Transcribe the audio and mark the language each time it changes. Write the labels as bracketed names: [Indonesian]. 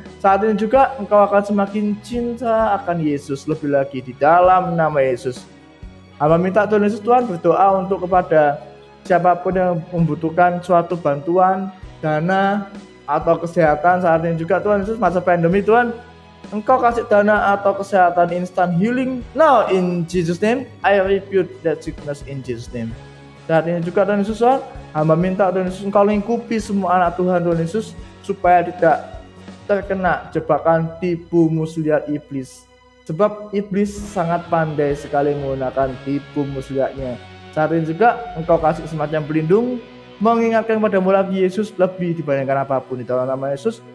[Indonesian] Saat ini juga engkau akan semakin cinta akan Yesus lebih lagi di dalam nama Yesus. Hamba minta Tuhan Yesus, Tuhan berdoa untuk kepada siapapun yang membutuhkan suatu bantuan, dana, atau kesehatan saat ini juga Tuhan Yesus, masa pandemi Tuhan, Engkau kasih dana atau kesehatan [English] instant healing. Now in Jesus name, I rebuke that sickness in Jesus name. [Indonesian] Saat ini juga Tuhan Yesus, hamba minta Tuhan Yesus Engkau lingkupi semua anak Tuhan Tuhan Yesus, supaya tidak terkena jebakan tipu muslihat iblis. Sebab iblis sangat pandai sekali menggunakan tipu muslihatnya. Saat ini juga Engkau kasih semacam pelindung, mengingatkan padamu lagi Yesus lebih dibandingkan apapun di dalam nama Yesus.